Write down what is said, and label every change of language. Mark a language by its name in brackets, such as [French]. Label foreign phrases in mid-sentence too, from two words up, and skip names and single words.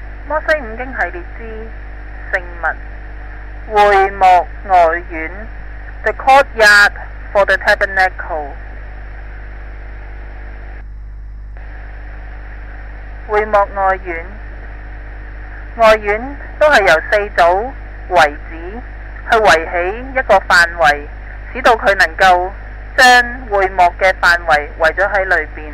[Cantonese] 摩西五經系列之聖物會幕外院 [English] The courtyard for the tabernacle。 [Cantonese] 會幕外院都係由四組圍子去圍起一個範圍，使到佢能夠將會幕嘅範圍圍咗喺裏邊。